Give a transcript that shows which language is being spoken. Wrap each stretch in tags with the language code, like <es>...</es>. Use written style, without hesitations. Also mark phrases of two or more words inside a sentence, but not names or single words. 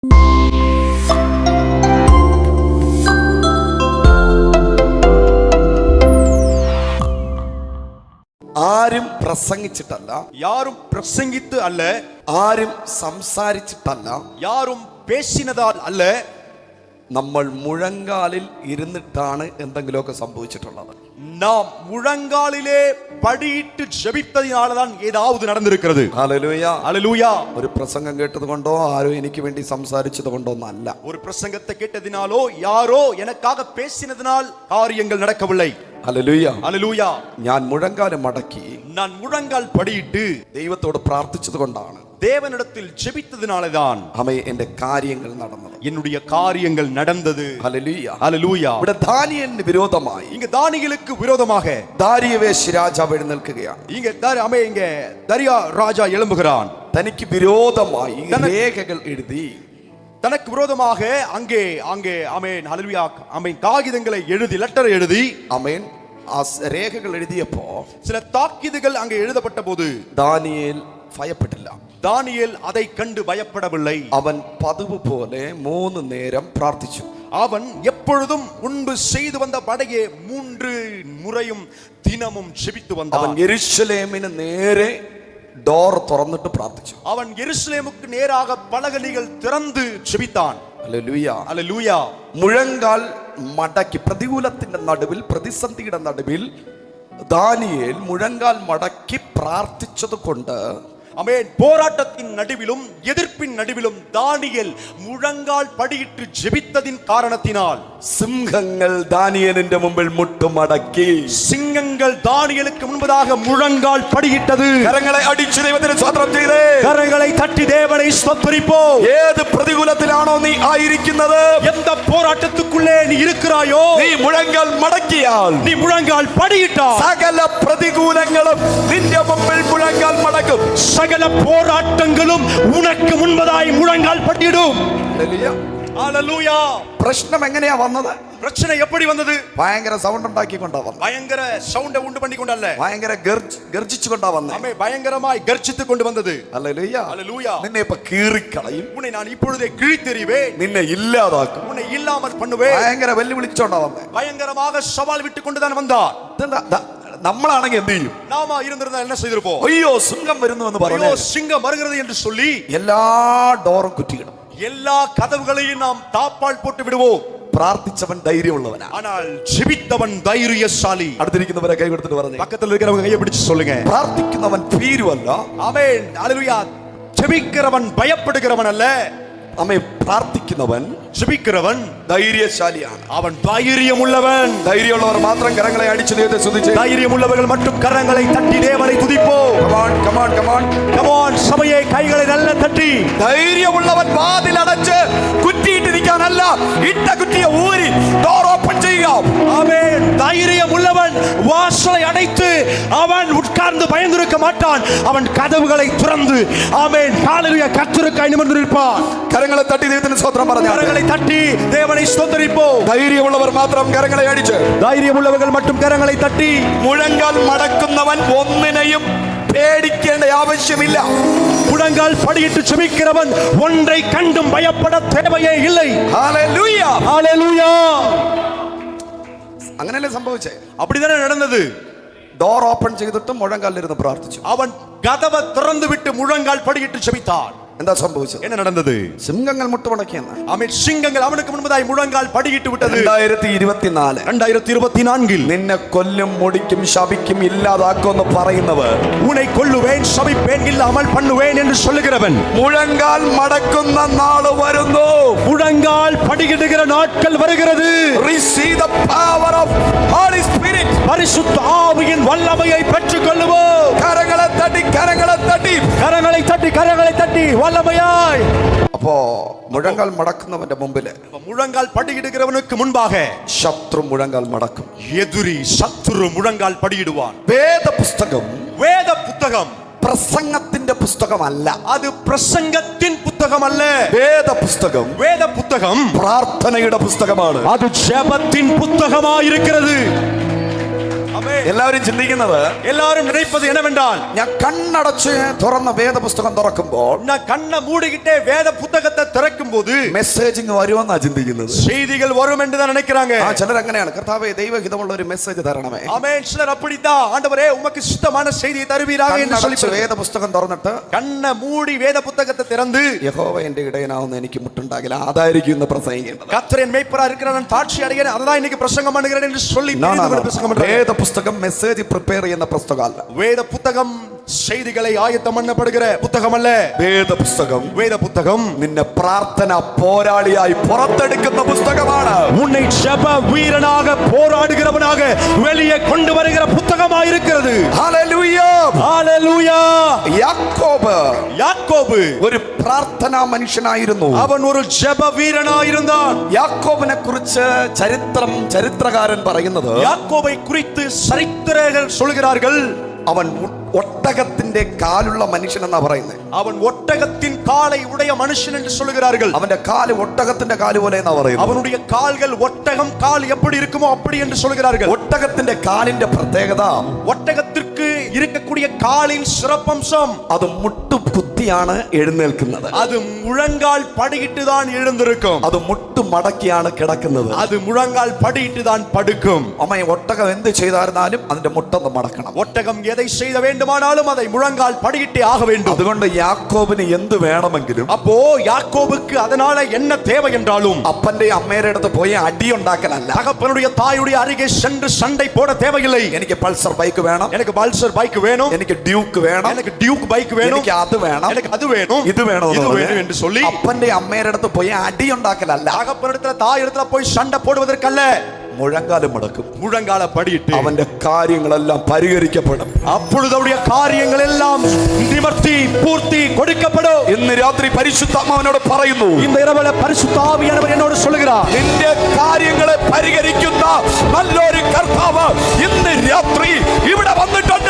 <ml>ആരും പ്രസംഗിച്ചിട്ടല്ല,</ml> <ta>யாரும் பிரசங்கித்து அல்ல,</ta> <ml>ആരും സംസാരിച്ചിട്ടല്ല,</ml> <ta>யாரும் பேசினதால் அல்ல,</ta> <ml>നമ്മൾ മുഴങ്കാലിൽ ഇരുന്നിട്ടാണ് എന്തെങ്കിലുമൊക്കെ സംഭവിച്ചിട്ടുള്ളത്.</ml> <ta>நாம் முழங்காலிலே படியிட்டு ஜெபித்ததினால்தான் ஏதாவது நடந்திருக்கிறது.</ta> <ml>ഹല്ലേലൂയ.</ml> <ta>அல்லேலூயா.</ta> <ml>ഒരു പ്രസംഗം കേട്ടത് കൊണ്ടോ ആരോ എനിക്ക് വേണ്ടി സംസാരിച്ചത് കൊണ്ടോ ഒന്നല്ല.</ml> <ta>ஒரு பிரசங்கத்தை கேட்டதினாலோ யாரோ எனக்காக பேசினதினால் காரியங்கள் நடக்கவில்லை.</ta> <ml>ഹല്ലേലൂയ.</ml> <ta>அல்லேலூயா.</ta> <ml>ഞാൻ മുഴങ്കാല് മടക്കി</ml> <ta>நான் முழங்கால் படியிட்டு</ta> <ml>ദൈവത്തോട് പ്രാർത്ഥിച്ചത് കൊണ്ടാണ്,</ml> <ta>தேவனிடத்தில் ஜெபித்ததினால்தான்</ta> <ml>എന്റെ കാര്യങ്ങൾ നടന്നത്,</ml> <ta>என்னுடைய காரியங்கள் நடந்தது.</ta> <ml>ഹല്ലേലൂയ.</ml> <ta>அல்லேலூயா.</ta> <ml>ഇവിടെ ദാനിയേലിന് വിരോധമായി</ml> <ta>இங்க தானியேலுக்கு விரோதமாக</ta> <ml>ദാരിയവേശ് രാജാവ് എഴുന്നേൽക്കുകയാണ്.</ml> <ta>இங்க தரியா ராஜா எழும்புகிறான்.</ta> <ml>തനിക്ക് വിരോധമായി രേഖകൾ എഴുതി,</ml> <ta>தனக்கு விரோதமாக அங்கே அங்கே ஆமென் ஹல்லேலூயா ஆமென் காகிதங்களை எழுதி, லெட்டர் எழுதி,</ta> <ml>ആമേൻ, ആ രേഖകൾ എഴുതിയപ്പോ</ml> <ta>சில தாக்கீதுகள் அங்கே எழுதப்பட்ட போது</ta> <ml>ദാനിയേൽ ഭയപ്പെട്ടില്ല.</ml> <ta>தானியேல் அதை கண்டு பயப்படவில்லை.</ta> <ml>അവൻ പതിവ് പോലെ 3 നേരം പ്രാർത്ഥിച്ചു.</ml> <ta>அவன் எப்பொழுதும் முன்பு செய்து வந்த படையே 3 முறையும் தினமும் ஜெபித்து</ta> <ml>അവൻ</ml> <ta>வந்தான்.</ta> <ml>യെരൂശലേമിന് നേരെ ഡോർ തുറന്നിട്ട് പ്രാർത്ഥിച്ചു.</ml> <ta>அவன் எருசலேமுக்கு நேராக பலகணிகள் திறந்து ஜெபித்தான்.</ta> <ml>ഹല്ലേലൂയ.</ml> <ta>அல்லேலூயா.</ta> <ml>മുഴങ്കാൽ മടക്കി, പ്രതികൂലത്തിന്റെ നടുവിൽ, പ്രതിസന്ധിയുടെ നടുവിൽ ദാനിയേൽ മുഴങ്കാൽ മടക്കി പ്രാർത്ഥിച്ചത് കൊണ്ട്,</ml> <ta>ஆமென், போராட்டத்தின் நடுவிலும் எதிர்ப்பின் நடுவிலும் தானியேல் முழங்கால் படியிட்டு ஜெபித்ததின் காரணத்தினால்</ta> <ml>സിംഹങ്ങൾ ദാനിയേലിന്റെ മുമ്പിൽ മുട്ടുമടക്കി,</ml> <ta>சிங்கங்கள் தானியேலுக்கு முன்பதாக முழங்கால் படியிட்டது.</ta> <ml>കരങ്ങളെ അടിച്ച് ദൈവത്തിന് സ്തോത്രം ചെയ്തേ.</ml> <ta>கரங்களை தட்டி தேவனை ஸ்தோத்திரிப்போம்.</ta> <ml>ഏത് പ്രതികൂലത്തിലാണോ നീ ആയിരിക്കുന്നത്,</ml> <ta>எந்த போராட்டத்துக்குள்ளே நீ இருக்கிறாயோ,</ta> <ml>നീ മുഴങ്കാൽ മടക്കിയാൽ</ml> <ta>நீ முழங்கால் படியிட்டால்</ta> <ml>സകല പ്രതികൂലങ്ങളും നിന്റെ മുമ്പിൽ മുഴങ്കാൽ മടക്കും.</ml> <ta>சகல போராட்டங்களும் உனக்கு முன்பதாய் முழங்கால் படியிடும். அல்லேலூயா.</ta> <ml>പ്രശ്നം എങ്ങനെയാ വന്നത്?</ml> <ta>பிரச்சனை எப்படி வந்தது?</ta> <ml>ഭയങ്കര സൗണ്ട് ഉണ്ടാക്കിക്കൊണ്ടാ വന്നത്.</ml> <ta>பயங்கர சவுண்டை உண்டு பண்ணி கொண்டல்ல,</ta> <ml>ഭയങ്കര ഗർജിച്ചുകൊണ്ടാ വന്നത്.</ml> <ta>ஆமென், பயங்கரமாய் கர்ஜித்து கொண்டு வந்தது.</ta> <ml>ഹല്ലേലൂയ.</ml> <ta>அல்லேலூயா.</ta> <ml>നിന്നെ ഇപ്പൊ കീറിക്കളയും,</ml> <ta>உன்னை நான் இப்பொழுதே கிழித்தெறிவேன்,</ta> <ml>നിന്നെ ഇല്ലാതാക്കും,</ml> <ta>உன்னை இல்லாமல் பண்ணுவேன்.</ta> <ml>ഭയങ്കര വെല്ലുവിളിച്ചോണ്ടാ വന്നത്.</ml> <ta>பயங்கரமாக சவால் விட்டு கொண்டுதான் வந்தார்.</ta> <ml>നമ്മളാണെങ്കിൽ എന്ത് ചെയ്യും?</ml> <ta>நாம இருந்திருந்தா என்ன செய்திருப்போம்?</ta> <ml>അയ്യോ സിംഹം വരുന്നു എന്ന്</ml> <ta>ஐயோ</ta> <ml>പറഞ്ഞു</ml> <ta>சிங்கம் வருகிறது என்று சொல்லி</ta> <ml>എല്ലാ ഡോറും കുറ്റിയിടും.</ml> <ta>எல்லா கதவுகளையும் நாம் தாப்பால் போட்டு விடுவோம்.</ta> <ml>പ്രാർത്ഥിച്ചവൻ ധൈര്യമുള്ളവനാ.</ml> <ta>ஆனால் ஜெபித்தவன் தைரியசாலி.</ta> <ml>അടുത്തിരിക്കുന്നവരെ കൈ കൊടുത്തിട്ട് പറഞ്ഞു,</ml> <ta>பக்கத்துல இருக்கிறவங்க கையை பிடிச்சு சொல்லுங்க,</ta> <ml>പ്രാർത്ഥിക്കുന്നവൻ ഭീരുവല്ല,</ml> <ta>ஆமென், அல்லேலூயா. ஜெபிக்கிறவன் பயப்படுகிறவன் அல்ல,</ta> <ml>അമ്മേ, പ്രാർത്ഥിക്കുന്നവൻ</ml> <ta>ஜெபிக்கிறவன்</ta> <ml>ധൈര്യശാലിയാണ്.</ml> <ta>அவன் தைரியம் உள்ளவன்.</ta> <ml>ധൈര്യമുള്ളവർ മാത്രം കരങ്ങളെ അടിച്ച് ദൈവത്തെ സ്തുതിച്ച്,</ml> <ta>தைரியம் உள்ளவர்கள் மட்டும் கரங்களை தட்டி தேவனை துதிப்போம்.</ta> <en>come on come on come on</en> <ta>கமான் சபையே, கைகளை நல்ல தட்டி.</ta> <ml>ധൈര്യമുള്ളവൻ വാതിലടച്ച് കുറ്റിയിട്ടിരിക്കാനല്ല, ഇട്ട കുറ്റിയെ ഊരി</ml> <en>door open</en> <ml>ചെയ്യുക.</ml> <ta>ஆமென். தைரியம் உள்ளவன் வாசலை அடைத்து அவன் உட்கார்ந்து பயந்திருக்க மாட்டான். அவன் கதவுகளை திறந்து, ஆமென், ஹல்லேலூயா, கர்த்தருக்காய் நிமிர்ந்திருப்பான்.</ta> <ml>കരങ്ങളെ തട്ടി ദൈവത്തിന് സ്തോത്രം പറഞ്ഞു.</ml> <ta>கரங்களை தட்டி தேவனை ஸ்தோத்திரிப்போம்.</ta> <ml>ധൈര്യമുള്ളവർ മാത്രം കരങ്ങളെ അടിച്ച്,</ml> <ta>தைரியம் உள்ளவர்கள் மட்டும் கரங்களை தட்டி.</ta> <ml>മുഴങ്കാൽ മടക്കുന്നവൻ ഒന്നിനെയും പേടിക്കേണ്ട ആവശ്യമില്ല.</ml> <ta>முழங்கால் படியிட்டு ஜெபிக்கிறவன் ஒன்றை கண்டும் பயப்பட தேவையே இல்லை.</ta> <ml>ഹല്ലേലൂയ.</ml> <ta>ஹல்லேலூயா.</ta> <ml>അങ്ങനെയല്ലേ സംഭവിച്ചേ?</ml> <ta>அப்படிதானே நடந்தது.</ta> <en>door open</en> <ml>ചെയ്തിട്ട് മുഴങ്കാലിരുന്ന് പ്രാർത്ഥിച്ചു.</ml> <ta>அவன் கதவை திறந்து விட்டு முழங்கால் படியிட்டு ஜெபித்தான்.</ta> <ml>എന്താ സംഭവിച്ചത്?</ml> <ta>என்ன நடந்தது?</ta> <ml>സിംഹങ്ങൾ മുട്ടുമടക്കിയെന്ന്.</ml> <ta>ஆமென். சிங்கங்கள் அவனுக்கு முன்பதாய் முழங்கால் படியிட்டு விட்டது.</ta> <ml>2024 നിന്നെ കൊല്ലും, മുടിക്കും, ശപിക്കും, ഇല്ലാതാക്കുമെന്ന് പറയുന്നവർ,</ml> <ta>உன்னை கொல்லுவேன், சபிப்பேன், இல்லாமல் பண்ணுவேன் என்று சொல்லுகிறவன்,</ta> <ml>മുഴങ്കാൽ മടക്കുന്ന നാള് വരുന്നു.</ml> <ta>முழங்கால் படியிடுகிற நாட்கள் வருகிறது.</ta> <en>Receive the power of Holy Spirit.</en> <ta>பரிசுத்த ஆவியின் வல்லமையை பெற்றுக் கொள்ளுவோம்.</ta> <ml>കരങ്ങളെ തട്ടി, കരങ്ങളെ തട്ടി,</ml> <ta>கரங்களை தட்டி, கரங்களை தட்டி வல்லமையாய்.</ta> <ml>അപ്പോ മുഴങ്കാൽ മടക്കുന്നവന്റെ മുമ്പില്</ml> <ta>முழங்கால் படியிடுகிறவனுக்கு முன்பாக</ta> <ml>ശത്രു മുഴങ്കാൽ മടക്കും.</ml> <ta>எதிரி சத்துரு முழங்கால் படியிடுவான்.</ta> <ml>വേദ പുസ്തകം</ml> <ta>வேத புத்தகம்</ta> <ml>പ്രസംഗത്തിന്റെ പുസ്തകമല്ല.</ml> <ta>அது பிரசங்கத்தின் புத்தகம் அல்ல.</ta> <ml>വേദ പുസ്തകം</ml> <ta>வேத புத்தகம்</ta> <ml>പ്രാർത്ഥനയുടെ പുസ്തകമാണ്.</ml> <ta>அது ஜெபத்தின் புத்தகமாய் இருக்கிறது. ஆமென்.</ta> <ml>എല്ലാവരും ചിന്തിക്കുന്നത്,</ml> <ta>எல்லாரும் நினைப்பது என்னவென்றால்,</ta> <ml>ഞാൻ കണ്ണടച്ച് തുറന്ന വേദപുസ്തകം തുറക്കുമ്പോൾ</ml> <ta>நான் கண்ணை மூடிக்கிட்டே வேத புத்தகத்தை திறக்கும் போது</ta> <ml>മെസ്സേജിങ് വരുമെന്നാ ചിന്തിക്കുന്നത്.</ml> <ta>செய்திகள் வரும் என்று தான் நினைக்கிறாங்க.</ta> <ml>ചിലർ അങ്ങനെയാണ്, കർത്താവേ ദൈവഹിതമുള്ള ഒരു മെസ്സേജ് തരണമേ.</ml> <ta>ஆமென். சிலர் அப்படிதான், ஆண்டவரே உமக்கு சுத்தமான செய்தியை தருவீராக என்று சொல்லி</ta> <ml>വേദപുസ്തകം തുറന്നിട്ട്</ml> <ta>கண்ணை மூடி வேத புத்தகத்தை திறந்து,</ta> <ml>യഹോവ എന്റെ ഇടയനാവുന്ന എനിക്ക് മുട്ടുണ്ടാകില്ല, അതായിരിക്കും ഇന്ന് പ്രസംഗിക്കുന്നത്.</ml> <ta>கர்த்தர் என் மேய்ப்பரா இருக்கிறார், நான் தாட்சி அடைகிறேன், அதான் இன்னைக்கு பிரசங்கம் பண்ணுகிறேன் என்று சொல்லி பிரசங்கம் பண்றாங்க.</ta> <ml>വേദപുസ്തകം</ml> <en>message prepare</en> <ml>ചെയ്യുന്ന പുസ്തകമല്ല.</ml> <ta>வேத புத்தகம் செய்திகளை ஆயத்தம் பண்ணப்படுகிற புத்தகம் அல்ல.</ta> <ml>വേദ പുസ്തകം നിന്നെ പ്രാർത്ഥന പോരാളിയായി പുറത്തെടുക്കുന്ന പുസ്തകമാണ്.</ml> <ta>உன்னை ஜெப வீரனாக போராடுகிறவனாக வெளியே கொண்டு வருகிற புத்தகமாக இருக்கிறது.</ta> <ml>ഹല്ലേലൂയ,</ml> <ta>ஹalleluya. யாக்கோபு</ta> <ml>ഒരു പ്രാർത്ഥനാ മനുഷ്യനായിരുന്നു.</ml> <ta>அவன் ஒரு ஜெப வீரனாயிருந்தான்.</ta> <ml>യാക്കോബിനെ കുറിച്ച് ചരിത്രകാരൻ പറയുന്നത്,</ml> <ta>யாக்கோபை குறித்து சரித்திரர்கள் சொல்கிறார்கள்,</ta> <ml>അവൻ ഒട്ടകത്തിന്റെ കാലുള്ള മനുഷ്യൻ എന്നാ പറയുന്നത്.</ml> <ta>அவன் ஒட்டகத்தின் காலை உடைய மனுஷன் என்று சொல்கிறார்கள்.</ta> <ml>അവന്റെ കാൽ ഒട്ടകത്തിന്റെ കാൽ പോലെ എന്നാ പറയുന്നത്.</ml> <ta>அவனுடைய கால்கள் ஒட்டகம் கால் எப்படி இருக்குமோ அப்படி என்று சொல்கிறார்கள்.</ta> <ml>ஒட்டகത്തിന്റെ കാലിന്റെ പ്രത്യേകത,</ml> <ta>ஒட்டகத்திற்கு இருக்கக்கூடிய காலின் சிறப்பம்சம்,</ta> <ml>അത് മുട്ട് കുത്തിയാണ് എഴുന്നേൽക്കുന്നത്.</ml> <ta>அது முழங்கால் படியிட்டு தான் எழுந்திருக்கும்.</ta> <ml>അത് മുട്ട് മടക്കിയാണ് കിടക്കുന്നത്.</ml> <ta>அது முழங்கால் படியிட்டு தான் படுக்கும்.</ta> <ml>അമ്മ ഒട്ടകം എന്ത് ചെയ്തായിരുന്നാലും അതിന്റെ മുട്ടൊന്ന് മടക്കണം.</ml> <ta>ஒட்டகம் எதை செய்த வேண்டுமானாலும் அதை முழங்கால் படியிட்டே ஆக வேண்டும்.</ta> <ml>അതുകൊണ്ട് യാക്കോബിന് എന്ത് വേണമെങ്കിലും,</ml> <ta>அப்போ யாக்கோபுக்கு அதனால என்ன தேவை என்றாலும்</ta> <ml>അപ്പന്റെ അമ്മയുടെ അടുത്ത് പോയി അടി ഉണ്ടാക്കലല്ല,</ml> <ta>தகப்பனுடைய தாயுடைய அருகே சென்று சண்டை போட தேவையில்லை.</ta> <ml>എനിക്ക് പൾസർ ബൈക്ക് വേണം,</ml> <ta>எனக்கு பல்சர் பைக் வேணும்,</ta> <ml>എനിക്ക് ഡ്യൂക്ക് വേണം,</ml> <ta>எனக்கு டியூக் பைக் வேணும்,</ta> <ml>എനിക്ക് അത് വേണം,</ml> <ta>எனக்கு அது வேணும்,</ta> <ml>ഇത് വേണം</ml> <ta>என்று சொல்லி</ta> <ml>അപ്പന്റെ അമ്മയുടെ അടുത്ത് പോയി അടി ഉണ്ടാക്കലല്ല,</ml> <ta>தகப்பனிடத்துல தாயிடத்துல போய் சண்டை போடுவதற்கல்ல,</ta> <ml>മുഴങ്കാലം മടക്കും,</ml> <ta>முழங்கால படியிட்டு</ta> <ml>അവന്റെ കാര്യങ്ങളെല്ലാം പരിഹരിക്കപ്പെടും.</ml> <ta>அப்பொழுது அவருடைய காரியங்கள் எல்லாம் நிவர்த்தி பூர்த்தி கொடுக்கப்படும்.</ta> <ml>ഇന്ന് രാത്രി പരിശുദ്ധാത്മാവിനോട് പറയുന്നു,</ml> <ta>இந்த இரவுல பரிசுத்த ஆவியானவர் என்னோடு சொல்லுகிறார்,</ta> <ml>നിന്റെ കാര്യങ്ങളെ പരിഹരിക്കുന്ന നല്ലൊരു കർത്താവ് ഇന്ന് രാത്രി ഇവിടെ വന്നിട്ടുണ്ട്.</ml>